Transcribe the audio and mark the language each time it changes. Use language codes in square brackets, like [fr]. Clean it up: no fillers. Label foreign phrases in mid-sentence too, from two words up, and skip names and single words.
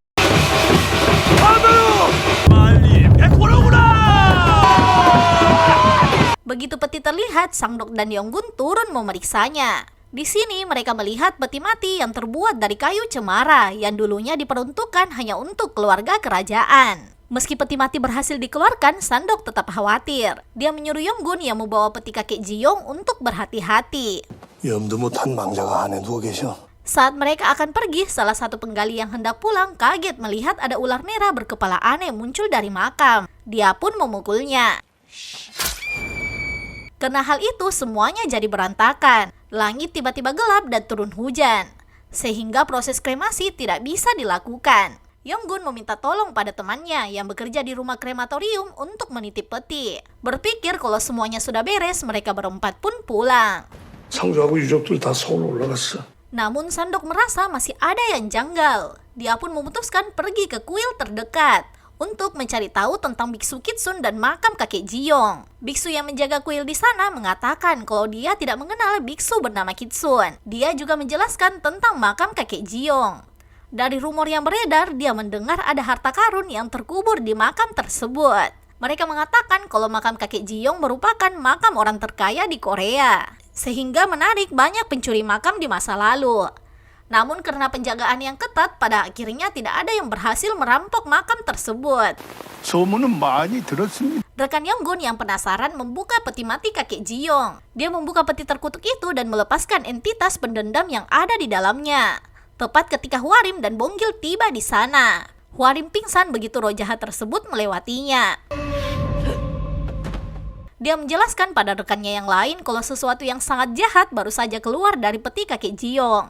[id] Begitu peti terlihat, Sandok dan Yonggun turun memeriksanya. Di sini mereka melihat peti mati yang terbuat dari kayu cemara yang dulunya diperuntukkan hanya untuk keluarga kerajaan. Meski peti mati berhasil dikeluarkan, Sandok tetap khawatir. Dia menyuruh Yonggun yang membawa peti kakek Ji-young untuk berhati-hati. [ko] 염두 못한 망자가 안에 누워 계셔. [id] Saat mereka akan pergi, salah satu penggali yang hendak pulang kaget melihat ada ular merah berkepala aneh muncul dari makam. Dia pun memukulnya. Karena hal itu semuanya jadi berantakan. Langit tiba-tiba gelap dan turun hujan, sehingga proses kremasi tidak bisa dilakukan. Yonggun meminta tolong pada temannya yang bekerja di rumah krematorium untuk menitip peti. Berpikir kalau semuanya sudah beres, mereka berempat pun pulang. [ko] 상주하고 유족들 다 서울 올라갔어. [id] Namun Sandok merasa masih ada yang janggal. Dia pun memutuskan pergi ke kuil terdekat untuk mencari tahu tentang Biksu Kitsun dan makam kakek Jiyong. Biksu yang menjaga kuil di sana mengatakan kalau dia tidak mengenal biksu bernama Kitsun. Dia juga menjelaskan tentang makam kakek Jiyong. Dari rumor yang beredar, dia mendengar ada harta karun yang terkubur di makam tersebut. Mereka mengatakan kalau makam kakek Jiyong merupakan makam orang terkaya di Korea, sehingga menarik banyak pencuri makam di masa lalu. Namun karena penjagaan yang ketat, pada akhirnya tidak ada yang berhasil merampok makam tersebut. [ko] 소문은 많이 들었습니다. [id] Rekan Yonggun yang penasaran membuka peti mati kakek Jiyong. Dia membuka peti terkutuk itu dan melepaskan entitas pendendam yang ada di dalamnya. Tepat ketika Hwarim dan Bonggil tiba di sana. Hwarim pingsan begitu roh jahat tersebut melewatinya. Dia menjelaskan pada rekannya yang lain kalau sesuatu yang sangat jahat baru saja keluar dari peti kakek Jiyong.